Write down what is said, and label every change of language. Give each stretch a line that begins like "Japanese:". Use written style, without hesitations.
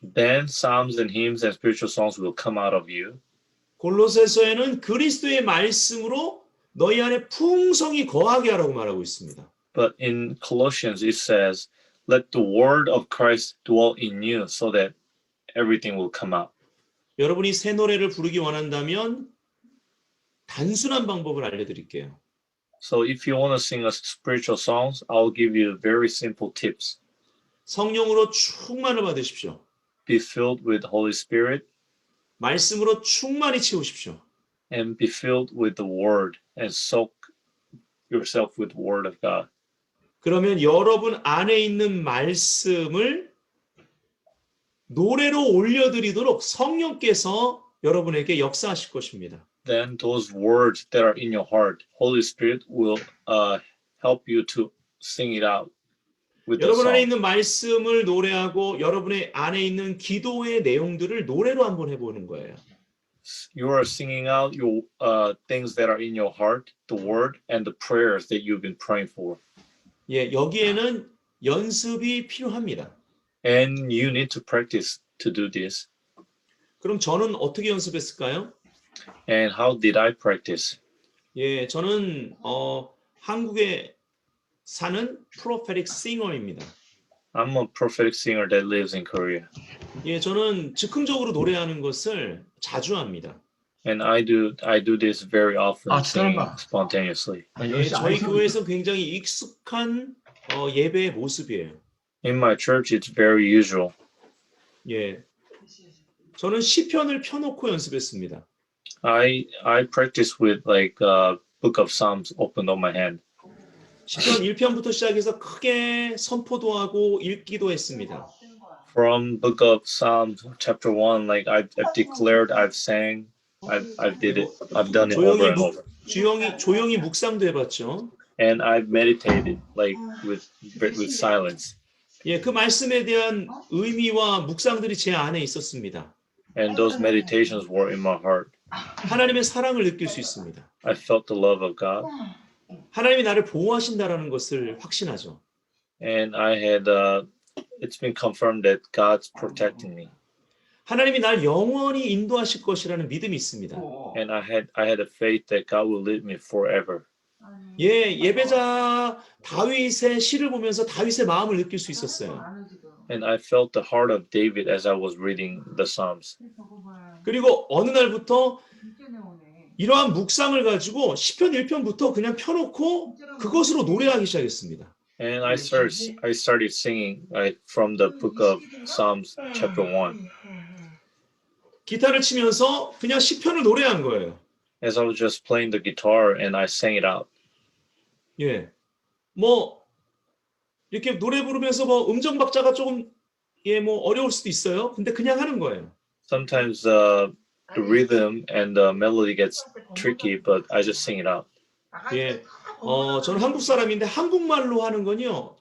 English: Then psalms and hymns and spiritual songs will come out of you.
Korean: 골로새서에는 그리스도의 말씀으로 너희 안에 풍성히 거하게 하라고 말하고 있습니다.
English: But in Colossians, it says, let the word of Christ dwell in you so that everything will come out.
Korean: 여러분이 새 노래를 부르기 원한다면 단순한 방법을 알려드릴게요.
English: So if you want to sing us spiritual songs, I'll give you very simple tips.
Korean: 성령으로 충만을 받으십시오.
English: Be filled with Holy Spirit
Korean: 말씀으로 충만히 채우십시오.
English: and be filled with the word and soak yourself with the word of God.
Korean: 그러면 여러분 안에 있는 말씀을 노래로 올려드리도록 성령께서 여러분에게 역사하실 것입니다.
English: Then those words that are in your heart, Holy Spirit will help you to sing it out with the
Korean: 여러분 안에
English: song.
Korean: 있는 말씀을 노래하고 여러분의 안에 있는 기도의 내용들을 노래로 한번 해보는 거예요.
English: You are singing out your things that are in your heart, the word, and the prayers that you've been praying for.
Korean: 예, 여기에는 연습이 필요합니다.
English: And you need to practice to do this.
Korean: 그럼 저는 어떻게 연습했을까요?
English: And how did I practice?
Korean: 예, 저는 한국에 사는
English: prophetic singer
Korean: 입니다.
English: I'm a prophetic singer that lives in Korea.
Korean: 예, 저는 즉흥적으로 노래하는 것을 자주 합니다.
English: And I do this very often, 아, singing
Korean: 잠깐만.
English: spontaneously.
Korean: 예, 저희 교회에서 굉장히 익숙한 예배의 모습이에요.
English: In my church, it's very usual.
Korean: 예, 저는 시편을 펴놓고 연습했습니다.
English: I practice with like Book of Psalms opened on my hand.
Korean: 시편 1편부터 시작해서 크게 선포도 하고 읽기도 했습니다.
English: From Book of Psalms, chapter 1, like I've declared, I've sang, I've did it, I've done it over and over.
Korean: 조용히 묵상도 해봤죠.
English: And I've meditated like with silence.
Korean: 예, 그 말씀에 대한 의미와 묵상들이 제 안에 있었습니다.
English: And those meditations were in my heart.
Korean: 하나님의 사랑을 느낄 수 있습니다.
English: I felt the love of God.
Korean: 하나님이 나를 보호하신다라는 것을 확신하죠.
English: And it's been confirmed that God's protecting me.
Korean: 하나님이 날 영원히 인도하실 것이라는 믿음이 있습니다.
English: And I had a faith that God will lead me forever.
Korean: 예, 예배자 다윗의 시를 보면서 다윗의 마음을 느낄 수 있었어요.
English: And I felt the heart of David as I was reading the Psalms.
Korean: 그리고 어느 날부터 이러한 묵상을 가지고 시편 1편부터 그냥 펴놓고 그것으로 노래하기 시작했습니다.
English: And I started singing from the book of Psalms chapter 1.
Korean: 기타를 치면서 그냥 시편을 노래한 거예요.
English: As I was just playing the guitar and I sang it out.
Korean: 예. 뭐 이렇게 노래 부르면서 뭐 음정 박자가 조금 뭐 어려울 수도 있어요. 근데 그냥 하는 거예요.
English: Sometimes the rhythm and the melody gets tricky, but I just sing it out.
Korean: 예. 저는 한국 사람인데 한국말로 하는 건요.